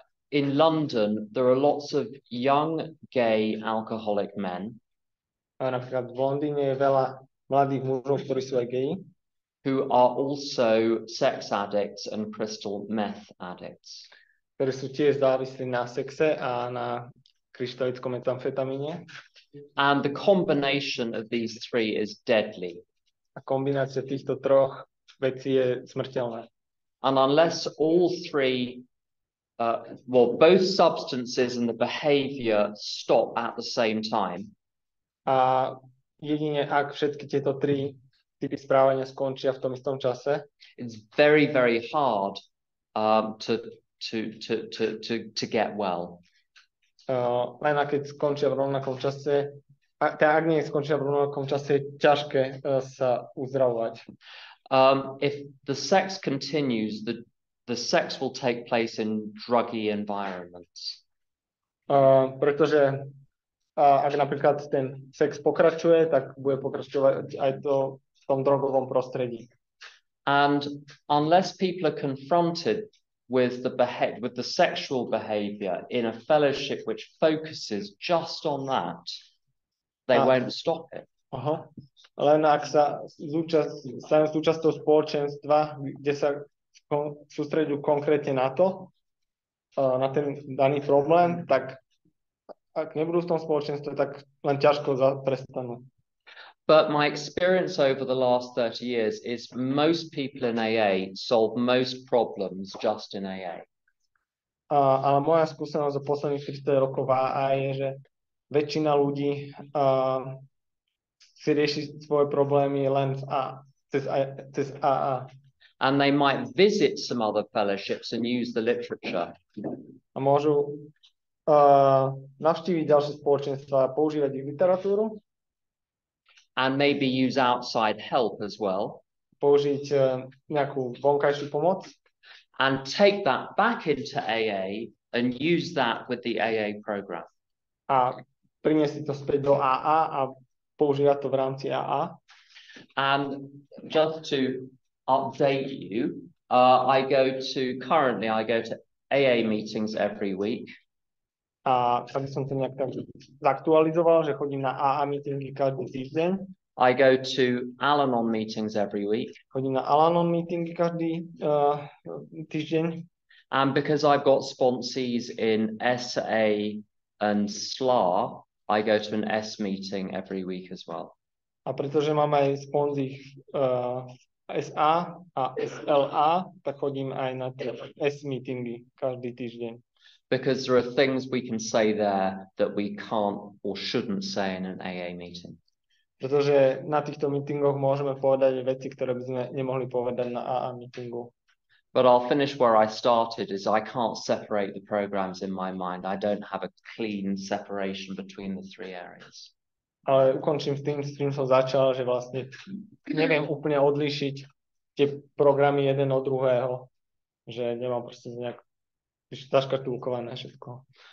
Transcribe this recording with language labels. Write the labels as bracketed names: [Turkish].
[English] In London, there are lots of young gay alcoholic men [Slovak] A napríklad v Londýne je veľa mladých mužov, ktorí sú aj geji, [English] who are also sex addicts and crystal meth addicts. [Slovak] ktorí sú tiež závislí na sexe a na kryštalickom metamfetamíne. [English] And the combination of these three is deadly. [Slovak] A kombinácia týchto troch vecí je smrteľná. [English] And unless all three, both substances and the behavior stop at the same time, [Slovak] A jedine ak všetky tieto tri typy správania skončia v tom istom čase, [English] it's very, very hard to get well. [Slovak] len keď skončia v rovnakom čase, ak nie skončia v rovnakom čase, je ťažké sa uzdravovať. [English] If the sex continues, the sex will take place in druggy environments. [Slovak] Pretože ak napríklad ten sex pokračuje, tak bude pokračovať aj v tom drogovom prostredí. [English] And unless people are confronted with the sexual behavior in a fellowship which focuses just on that, they won't stop it. Aha. [Slovak] Len ak sa stanú súčasťou spoločenstva, kde sa sústredujú konkrétne na to, na ten daný problém, tak ak nebudú v tom spoločenstve, tak len ťažko prestanú. [English] But my experience over the last 30 years is most people in AA solve most problems just in AA. [Slovak] Ale moja skúsenosť za posledných 30 rokov v AA je, že väčšina ľudí si rieši svoje problémy len cez AA. [English] And they might visit some other fellowships and use the literature. [Slovak] A môžu navštíviť ďalšie spoločenstva a používať ich literatúru. [English] And maybe use outside help as well. [Slovak] Použiť nejakú vonkajšiu pomoc. [English] And take that back into AA and use that with the AA program. [Slovak] A priniesť to späť do AA a používať to v rámci AA. [English] And just to update you, currently I go to AA meetings every week. [Slovak] A aby som to nejak tak zaktualizoval, že chodím na AA meetingy každý týždeň. [English] I go to Al-Anon meetings every week. [Slovak] Chodím na Al-Anon meetingy každý týždeň. [English] And because I've got sponsees in SA and SLA, I go to an S meeting every week as well. [Slovak] A pretože mám aj sponzí SA a SLA, tak chodím aj na S meetingy každý týždeň. [English] Because there are things we can say there that we can't or shouldn't say in an AA meeting. [Slovak] Pretože na týchto meetingoch môžeme povedať veci, ktoré by sme nemohli povedať na AA meetingu. [English] But I'll finish where I started, is I can't separate the programs in my mind. I don't have a clean separation between the three areas. [Slovak] Ale ukončím s tým som začal, že vlastne neviem úplne odlíšiť tie programy jeden od druhého, že nemám proste nejak zaškatulkované všetko.